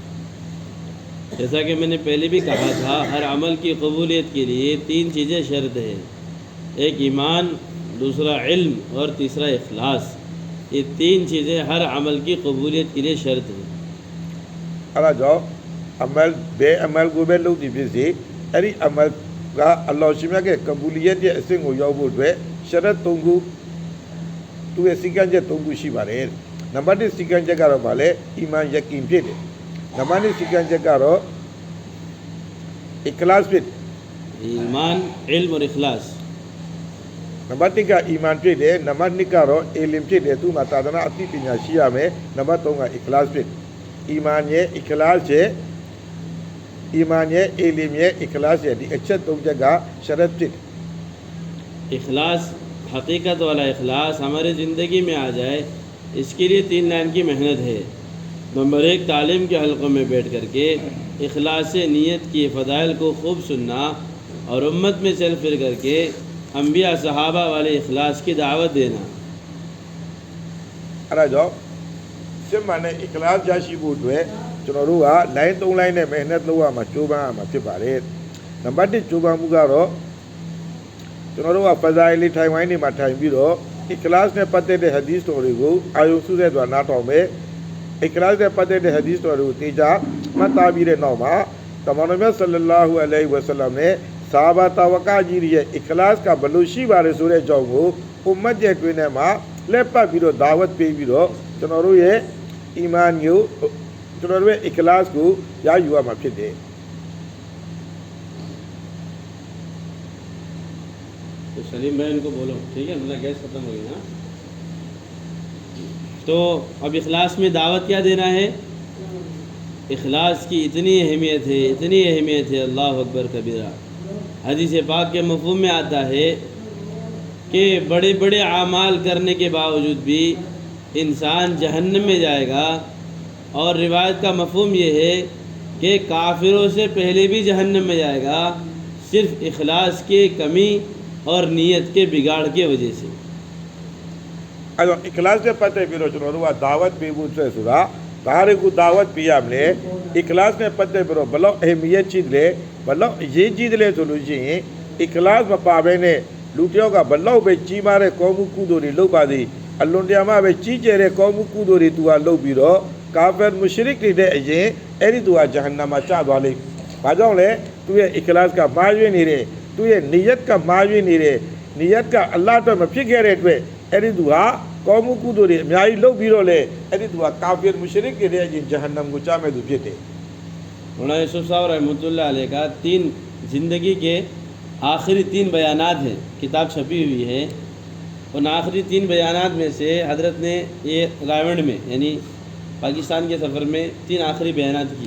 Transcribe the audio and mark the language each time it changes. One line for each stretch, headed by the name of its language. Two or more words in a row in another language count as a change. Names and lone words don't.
Hindi: जैसा कि मैंने पहले भी कहा था, हर अमल की कबूलियत के लिए 3 चीज़ें शर्त है। एक ईमान, दूसरा इल्म और तीसरा इखलास। ये 3 चीज़ें हर अमल की कबूलियत के लिए शर्त है।
Burmese: အဲ့ဒါကြောင့်အမလ်ဘယ်အမလ်ကိုပဲလုပ်သည်ဖြစ်စေအဲ့ဒီအမလ်ကအလ္လာဟ်ရှင်မြတ်ရဲ့ကဘူလီယတ်ရဲ့အဆင့်ကိုရောက်ဖို့အတွက်ရှရတ် 3 ခုသူရဲ့စီကံချက် 3 ခုရှိပါတယ်နံပါတ် 1 စီကံချက်ကတော့ဗာလဲအီမန်ယကင်ဖြစ်တယ်နံပါတ် 2 စီကံချက်ကတော့ इखलास ဖြစ်
Hindi: ईमान, इल्म और इखलास।
Burmese: နံပါတ် 1 ကအီမန်ဖြစ်တယ်နံပါတ် 2 ကတော့အီလင်ဖြစ်တယ်သူမှာသာသနာအသိပညာရှိရမယ်နံပါတ် 3 က इखलास ဖြစ်အီမန်ရဲ့ इखलास ရဲ့အီမန်ရဲ့အီလင်ရဲ့ इखलास ရဲ့ဒီအချက် 3 ချက်ကရှရတ်ဖြစ်
Hindi: इखलास, हकीकत वाला इखलास हमारी ज़िंदगी में आ जाए, इसके लिए 3 लाइन की मेहनत है। नंबर 1, तालीम के हलक़ों में बैठ करके इखलास नियत की फ़दाइल को खूब सुनना और उम्मत में चल फिर करके अम्बिया सहाबा वाले इखलास की दावत देना।
Burmese: အဲ့ဒါကြောင့်စစ်မှန်တဲ့ इखलास ရရှိဖို့အတွက်ကျွန်တော်တို့က line 3 line နဲ့ मेहनत လုပ်ရမှာကြိုးပမ်းရမှာဖြစ်ပါတယ်နံပါတ် 1 ကြိုးပမ်းမှုကတော့ ကျွန်တော်တို့က फज़ाइल လေးထိုင်ဝိုင်းနေမှာထိုင်ပြီးတော့ इखलास နဲ့ပတ်သက်တဲ့ hadith တော်တွေကိုအာယုံစုတဲ့အတွက်နားထောင်မယ် इखलास နဲ့ပတ်သက်တဲ့ hadith တော်တွေကိုသိကြမှတ်သားပြီးတဲ့နောက်မှာတမန်တော်မြတ်ဆလ္လာဟူအလိုင်ဝါဆလမ်နဲ့ဆာဘာတာဝကာကြီးရဲ့ इखलास ကဘယ်လိုရှိပါလဲဆိုတဲ့အကြောင်းကိုဥမ္မတ်ရဲ့တွင်ထဲမှာလက်ပတ်ပြီးတော့ဒါဝတ်ပေးပြီးတော့ကျွန်တော်တို့ရဲ့အီမန်ကိုကျွန်တော်တို့ရဲ့ इखलास ကိုရယူရမှာဖြစ်တယ်
Hindi: तो सलीम भाई इनको बोलो, ठीक है, मतलब गैस ख़त्म हो गई ना। तो अब इखलास में दावत क्या देना है? इखलास की इतनी अहमियत है, अल्लाह अकबर कबीरा। हदीस पाक के मफ़हूम में आता है कि बड़े बड़े आमाल करने के बावजूद भी इंसान जहन्नम में जाएगा और रिवायत का मफ़हूम ये है कि काफिरों से पहले भी जहन्नम में जाएगा, सिर्फ़ इखलास की कमी और नीयत के बिगाड़ के वजह से।
Burmese: အဲ့တော့ इखलास နဲ့ပတ်သက်ပြီးတော့ကျွန်တော်တို့ကဒါဝတ်ပေးဖို့အတွက်ဆိုတာဘာတွေကိုဒါဝတ်ပေးရမလဲ इखलास နဲ့ပတ်သက်ပြီးတော့ဘယ်လောက်အဟမီယတ်ရှိတယ်ဘယ်လောက်အ ရေးကြီးတယ်ဆိုလို့ရှိရင် इखलास မပါဘဲနဲ့လူတစ်ယောက်ကဘယ်လောက်ပဲကြီးမားတဲ့ကောင်းမှုကုသိုလ်တွေလုပ်ပါသည်အလွန်တရာမှပဲကြီးကျယ်တဲ့ကောင်းမှုကုသိုလ်တွေသူကလုပ်ပြီးတော့ကာဖီရ်မူရှရစ်တွေတဲ့အရင်အဲ့ဒီသူကဂျဟန္နမ်မှာကျသွားလိမ့်ဘာကြောင့်လဲသူရဲ့ इखलास ကမှားယွင်းနေတယ်သူရဲ့ नियत ကမှားယွင်းနေတယ် नियत ကအလ္လာဟ်အတွက်မဖြစ်ခဲ့တဲ့အတွက်အဲ့ဒီသူဟာကောင်းမှုကုသိုလ်တွေအများကြီးလုပ်ပြီးတော့လေအဲ့ဒီသူကကာဖီရ်မူရှရစ်တွေတဲ့အရင်ဂျဟန္နမ်ကိုကျမဲ့သူဖြစ်တယ်
Hindi: मौलाना यूसुफ साहब रहमतुल्लाह अलैह का 3 ज़िंदगी के आखिरी 3 बयानात हैं, किताब छपी हुई है। उन आखिरी 3 बयानात में से हज़रत ने ये रावण में यानी पाकिस्तान के सफ़र में 3 आखिरी बयानात किए।